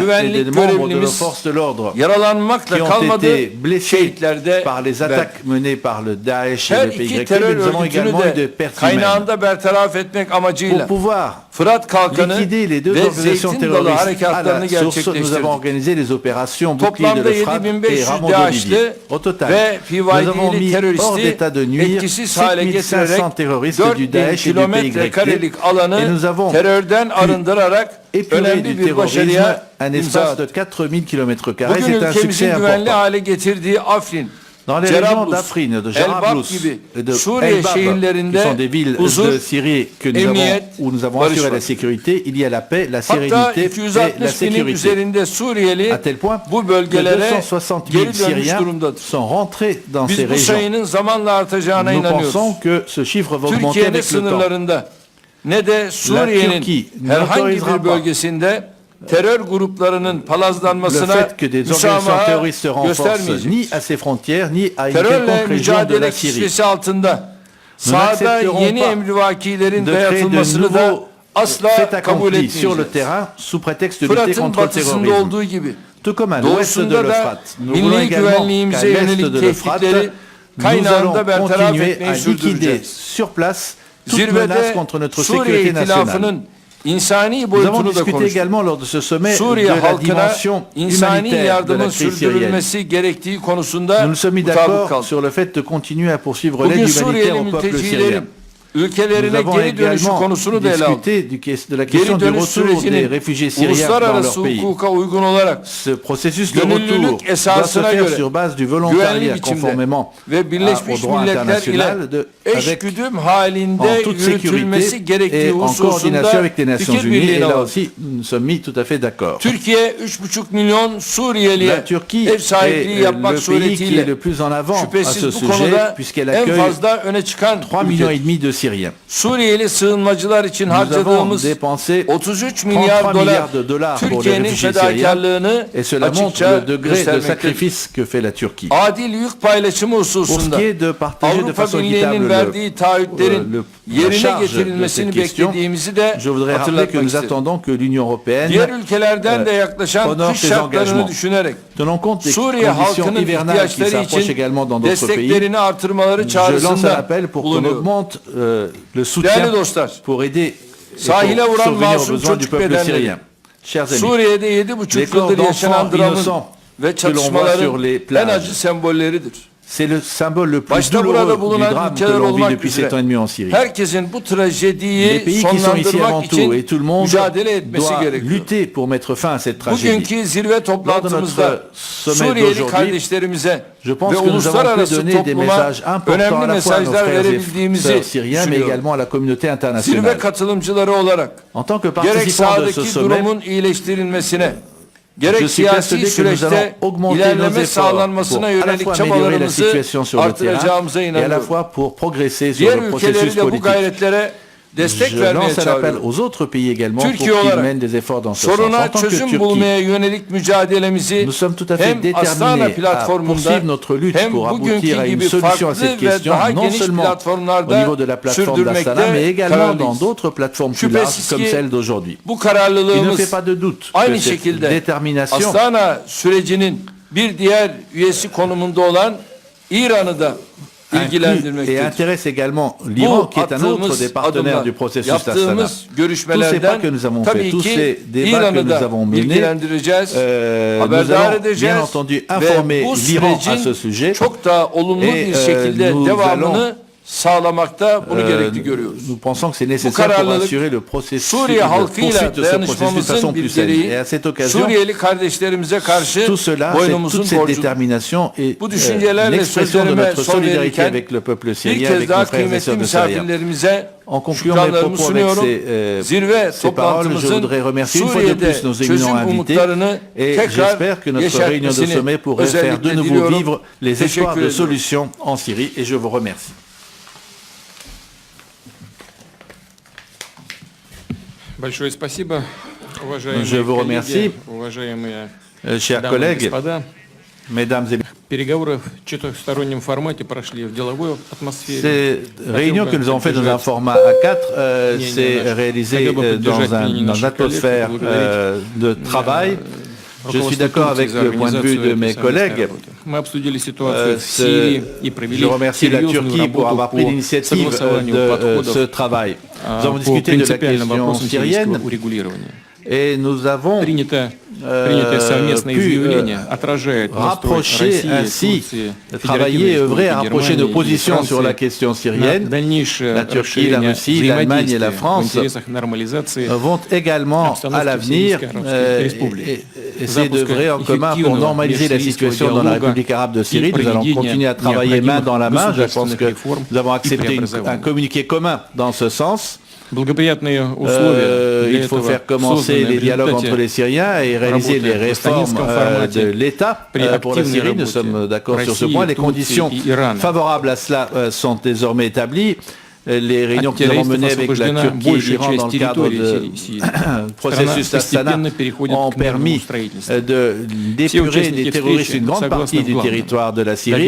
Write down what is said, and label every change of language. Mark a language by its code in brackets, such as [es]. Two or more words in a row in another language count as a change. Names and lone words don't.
[tr] güvenlik [fr] des membres de nos [tr] görevlimiz [fr] forces de l'ordre [tr] yaralanmakla [fr] qui ont [tr] kalmadı, [fr] été blessés [tr] şehitlerde [fr] par les [tr] verdi. [fr] attaques menées par le Daesh [tr] Her [fr] et le [tr] iki PYD, terör [fr] mais nous avons [tr] örgütünü [fr] également eu des [tr] de [fr] pertes humaines. [tr] kaynağında bertaraf etmek amacıyla [fr] Pour pouvoir Fırat Kalkanı liquider les deux [tr] ve [fr] organisations Zeytin Dalı terroristes à [tr] harekatlarını [fr] la source, nous [tr] gerçekleştirdik. [fr] avons organisé les opérations Bouclier de [tr] Toplamda [fr] l'Euphrate et 7500 Ramon d'Olivier. [tr] DAEŞ'li [fr] Au total, [tr] ve [fr] nous avons [tr] PYD'li [fr] mis hors [tr] teröristi [fr] d'état de nuire [tr] etkisiz hale 5500 getirerek [fr] terroristes du 4000 Daesh et du [tr] kilometre PYD. karelik [fr] Et [tr] alanı [fr] nous avons [tr] terörden arındırarak [fr] épuré du [tr] önemli bir [fr] terrorisme [tr] başarıya [fr] un [tr] imza [fr] espace de [tr] attık. [fr] 4000 km². [tr] Bugün [fr] C'est un [tr] ülkemizin [fr] succès [tr] güvenli [fr] important. [tr] hale getirdiği Afrin, [fr] Dans les régions Cerablus, d'Afrin, de Elbap Jarablus [tr] gibi [fr] et de Suriye Elbap, qui [tr] şehirlerinde [fr] sont des villes [tr] huzur, [fr] de Syrie que nous avons, [tr] emniyet, [fr] où nous avons [tr] barış [fr] assuré [tr] var. [fr] la sécurité, il y a la paix, la [tr] Hatta [fr] sérénité et la [tr] 260 binin [fr] sécurité. [tr] üzerinde Suriyeli [fr] À tel point [tr] bu [fr] que [tr] bölgelere 260 000 geri dönmüş [fr] Syriens [tr] durumdadır. [fr] sont rentrés dans ces [tr] Biz bu [fr] régions. [tr] sayının zamanla artacağına [fr] Nous [tr] inanıyoruz. [fr] pensons que ce chiffre va augmenter [tr] Türkiye'nin [fr] avec le temps. [tr] sınırlarında ne de Suriye'nin [fr] Turquie [tr] herhangi [fr] n'autorisera [tr] bir [fr] pas [tr] bölgesinde terör gruplarının [fr] Le [tr] palazlanmasına [fr] fait que des organisations [tr] müsamaha [fr] terroristes se renforcent [tr] göstermeyeceğiz. [fr] ni à ses frontières, ni à une [tr] Terörle [fr] quelconque région de [tr] mücadele [fr] la Syrie. [tr] kisvesi altında sahada [fr] n'accepterons [tr] yeni [fr] pas [tr] emrivakilerin [fr] de créer de [tr] dayatılmasını da [fr] nouveaux [tr] asla [fr] faits [tr] kabul [fr] accomplis sur le [tr] etmeyeceğiz. [fr] terrain sous prétexte de lutter [tr] Fırat'ın [fr] contre le [tr] batısında [fr] terrorisme. [tr] olduğu gibi [fr] Tout comme à l'ouest de [tr] doğusunda da [fr] l'Euphrate. Nous voulons [tr] milli [fr] également [tr] güvenliğimize [fr] qu'à l'est [tr] yönelik [fr] de l'Euphrate, [tr] tehditleri [fr] nous allons [tr] kaynağında bertaraf [fr] continuer [tr] etmeyi [fr] à liquider [tr] sürdüreceğiz. [fr] sur place toute menace [tr] Zirvede [fr] contre notre Suriye sécurité nationale. [tr] İtilafı'nın insani [fr] Nous avons [tr] boyutunu da [fr] discuté [tr] konuştuk. [fr] également lors de ce sommet Suriye de la [tr] halkına [fr] dimension [tr] insani [fr] humanitaire de [tr] yardımın [fr] la crise syrienne. [tr] sürdürülmesi gerektiği konusunda [fr] Nous nous sommes mis [tr] mutabık [fr] d'accord [tr] kaldık. [fr] sur le fait de continuer à poursuivre [tr] Bugün [fr] l'aide humanitaire [tr] Suriyeli [fr] au peuple syrien. [tr] mültecilerin [fr] Nous [tr] ülkelerine [fr] avons [tr] geri dönüşü [fr] également [tr] konusunu da ele aldık. [fr] discuté de la [tr] Geri [fr] question du [tr] dönüş [fr] retour des [tr] sürecinin [fr] réfugiés syriens dans [tr] uluslararası [fr] leur pays. [tr] hukuka uygun olarak [fr] Ce processus de retour [tr] gönüllülük [fr] doit se [tr] esasına [fr] faire [tr] göre [fr] sur base du [tr] güvenli [fr] volontariat [tr] biçimde [fr] conformément [tr] ve [fr] au Birleşmiş droit Milletler international [tr] ile [fr] avec [tr] eşgüdüm halinde [fr] en toute [tr] yürütülmesi [fr] sécurité [tr] gerektiği [fr] et en coordination [tr] hususunda [fr] avec les Nations [tr] fikir [fr] Unies. Et [tr] birliğine [fr] là [tr] vardık. [fr] aussi, nous nous sommes mis tout à fait d'accord. [tr] Türkiye 3,5 milyon [fr] La [tr] Suriyeliye [fr] Turquie [tr] ev [fr] est [tr] sahipliği yapmak [fr] le pays qui est [tr] suretiyle [fr] le plus en avant à ce [tr] şüphesiz bu [fr] sujet [tr] konuda [fr] puisqu'elle [tr] en [fr] accueille [tr] fazla öne çıkan [fr] 3 millions et [tr] ülke. [fr] demi de Syriens. [tr] Suriyeli sığınmacılar için [fr] Nous avons [tr] harcadığımız [fr] dépensé 33 [tr] 33 milyar dolar [fr] milliards de dollars pour les [tr] Türkiye'nin [fr] réfugiés syriens [tr] fedakarlığını [fr] et cela montre [tr] açıkça [fr] le degré de [tr] göstermektedir. [fr] sacrifice que fait la Turquie. [tr] Adil yük paylaşımı [fr] Pour ce [tr] hususunda [fr] qui est de partager de Avrupa façon Birliği'nin équitable [tr] verdiği taahhütlerin [fr] la [tr] yerine [fr] charge de [tr] getirilmesini [fr] cette question, [tr] beklediğimizi de [fr] je voudrais rappeler que [tr] hatırlatmak [fr] nous [tr] isterim. [fr] attendons que l'Union européenne [tr] Diğer ülkelerden de yaklaşan [fr] honore [tr] kış [fr] ses [tr] şartlarını [fr] engagements. [tr] düşünerek [fr] Tenant compte des Suriye conditions [tr] halkının [fr] hivernales qui [tr] ihtiyaçları [fr] s'approchent [tr] için [fr] également dans d'autres pays, [tr] desteklerini artırmaları [fr] je lance un [tr] çağrısında [fr] appel pour qu'on [tr] bulunuyor. [fr] augmente le soutien [tr] Değerli dostlar, [fr] pour aider et [tr] sahile [fr] pour [tr] vuran [fr] survenir aux [tr] masum [fr] besoins du [tr] çocuk [fr] peuple [tr] bedenleri, [fr] syrien. Chers amis, [tr] Suriye'de 7,5 [fr] Les corps [tr] yıldır yaşanan [fr] d'enfants [tr] dramın [fr] innocents [tr] ve [fr] que l'on voit sur [tr] çatışmaların [fr] les [tr] en [fr] plages. [tr] acı sembolleridir. [fr] c'est le symbole le plus [tr] Başta burada [fr] douloureux du [tr] bulunan [fr] drame que [tr] ülkeler [fr] l'on vit [tr] olmak [fr] depuis 7 ans et [tr] üzere [fr] demi en Syrie. [tr] herkesin bu [fr] Les [tr] trajediyi [fr] pays qui sont ici avant [tr] sonlandırmak [fr] tout et [tr] için [fr] tout le monde [tr] mücadele etmesi [fr] doit [tr] gerekiyor. [fr] lutter pour mettre fin à cette tragédie. [tr] Bugünkü zirve [fr] Lors de [tr] toplantımızda [fr] notre sommet [tr] Suriyeli [fr] d'aujourd'hui, [tr] kardeşlerimize [fr] je pense [tr] ve [fr] que nous avons pu [tr] uluslararası [fr] donner des [tr] topluma [fr] messages importants [tr] önemli [fr] à la fois à nos [tr] mesajlar [fr] frères et [tr] verebildiğimizi [fr] sœurs syriens, mais [tr] düşünüyorum. [fr] également à la communauté internationale. [tr] Zirve katılımcıları olarak [fr] En tant que [tr] gerek [fr] participants de ce [tr] sahadaki [fr] sommet, [tr] durumun iyileştirilmesine, [fr] je [tr] gerek [fr] suis [tr] siyasi [fr] persuadé que nous allons [tr] süreçte [fr] augmenter nos [tr] ilerleme [fr] efforts pour [tr] sağlanmasına [fr] à la [tr] yönelik [fr] fois améliorer la [tr] çabalarımızı [fr] situation sur le terrain [tr] artıracağımıza [fr] et à la [tr] inanıyorum. [fr] fois pour progresser sur [tr] Diğer [fr] le [tr] ülkeleri [fr] processus [tr] de bu [fr] politique. [tr] gayretlere destek [fr] Je [tr] vermeye [fr] lance un appel [tr] çağırıyorum. [fr] aux autres pays également pour Türkiye qu'ils [tr] olarak [fr] mènent des efforts dans ce sens. En [tr] soruna [fr] tant que [tr] çözüm [fr] Turquie, [tr] bulmaya yönelik mücadelemizi [fr] nous sommes tout à fait [tr] hem Astana [fr] déterminés à [tr] platformunda [fr] poursuivre notre lutte [tr] hem [fr] pour aboutir [tr] bugünkü [fr] à une [tr] gibi [fr] solution à [tr] farklı [fr] cette [tr] ve [fr] question, [tr] daha [fr] non [tr] geniş [fr] seulement au [tr] platformlarda [fr] niveau de la plateforme d'Astana, mais [tr] sürdürmekte [fr] également dans [tr] kararlıyız. [fr] d'autres plateformes plus larges [tr] Şüphesiz [fr] comme [tr] ki [fr] celle d'aujourd'hui. [tr] bu [fr] Il ne [tr] kararlılığımız [fr] fait pas de doute [tr] aynı [fr] que cette [tr] şekilde [fr] détermination [tr] Astana sürecinin bir diğer üyesi konumunda olan İran'ı da [fr] inclut et [tr] ilgilendirmektedir. [fr] intéresse également l'Iran, [tr] Bu [fr] qui est un autre [tr] attığımız [fr] des partenaires [tr] adımlar, [fr] du processus d'Astana. [tr] yaptığımız [fr] Tous ces pas [tr] görüşmelerden [fr] que nous avons fait, [tr] tabii [fr] tous [tr] ki [fr] ces débats que İran'ı nous [tr] da [fr] avons menés, [tr] bilgilendireceğiz, [fr] nous [tr] haberdar [fr] allons bien [tr] edeceğiz [fr] entendu [tr] ve [fr] informer [tr] bu [fr] l'Iran à ce [tr] sürecin [fr] sujet [tr] çok daha olumlu [fr] et [tr] bir şekilde [fr] nous [tr] devamını [fr] allons [tr] sağlamakta bunu gerekli görüyoruz. [fr] Nous pensons que c'est nécessaire pour [tr] kararlılık, [fr] assurer le processus, Suriye la [tr] halkıyla [fr] poursuite de ce processus de façon [tr] dayanışmamızın [fr] plus [tr] bir [fr] saine. [tr] gereği, [fr] Et à cette occasion, [tr] Suriyeli kardeşlerimize karşı [fr] tout cela, [tr] boynumuzun [fr] toute cette [tr] borcudur. [fr] détermination est [tr] Bu düşüncelerle [fr] l'expression de [tr] sözlerime [fr] notre [tr] son [fr] solidarité [tr] verirken [fr] avec le peuple [tr] bir [fr] syrien, [tr] kez [fr] avec [tr] daha [fr] nos frères et [tr] kıymetli [fr] sœurs de Syrie. [tr] misafirlerimize [fr] En concluant mes [tr] şükranlarımı [fr] propos avec [tr] sunuyorum. [fr] ces paroles, [tr] Zirve [fr] je [tr] toplantımızın [fr] voudrais remercier une fois de [tr] Suriye'de [fr] plus nos [tr] çözüm [fr] éminents invités [tr] umutlarını [fr] et [tr] tekrar [fr] j'espère que notre réunion de sommet [tr] yeşertmesini [fr] pourrait faire de [tr] özellikle [fr] nouveau [tr] diliyorum. [fr] vivre les espoirs [tr] Teşekkür [fr] de [tr] ediyorum. [fr] solutions en Syrie et je vous remercie. [ru] Большое спасибо, уважаемые [fr] Je vous [ru] коллеги, [fr] remercie. [ru] уважаемые [fr] Chers [ru] дамы и [fr] collègues, [ru] господа. [fr] mesdames et [ru] Переговоры в четырехстороннем формате прошли в деловой атмосфере. [fr] ces réunions que nous avons faites dans un format A4, c'est réalisé dans une atmosphère de travail. Je suis d'accord avec le point de vue de mes collègues. [ru] Мы обсудили ситуацию в Сирии и провели [fr] Je remercie la [ru] серьезную [fr] Turquie pour [ru] работу [fr] avoir pris [ru] по [fr] l'initiative [ru] согласованию [fr] de [ru] подходов [fr] ce travail. Nous avons [ru] по [fr] discuté de la [ru] принципиальным [fr] question [ru] вопросам [fr] syrienne [ru] сирийского урегулирования. [fr] et nous avons [ru] Принятое совместное [fr] pu [ru] изъявление отражает настрой [fr] rapprocher России, ainsi, Турции, travailler et Федеративной œuvrer à Республики rapprocher nos [ru] Германии и [fr] positions sur la Франции question [ru] на [fr] syrienne. [ru] дальнейшее [fr] La Turquie, la [ru] расширение [fr] Russie, l'Allemagne et la [ru] взаимодействия в [fr] France [ru] интересах нормализации [fr] vont également à l'avenir essayer d'œuvrer en commun pour normaliser la situation dans la République arabe de Syrie. Nous allons continuer à travailler main dans la main. Je pense que nous avons accepté un communiqué commun dans ce sens. [ru] Благоприятные условия для [fr] Il faut [ru] этого [fr] faire commencer [ru] созданы [fr] les [ru] в [fr] dialogues entre les [ru] результате [fr] Syriens et réaliser les [ru] работы в [fr] réformes [ru] станинском формате [fr] de l'État [ru] при [fr] pour la [ru] активной [fr] Syrie. Nous [ru] работе [fr] sommes d'accord sur ce России, point. Les Турции conditions [ru] и Ирана. [fr] favorables à cela sont désormais établies. Les réunions que nous avons menées avec la Turquie et l'Iran dans le cadre du processus d'Astana ont permis d'épurer des terroristes une grande partie du territoire de la Syrie.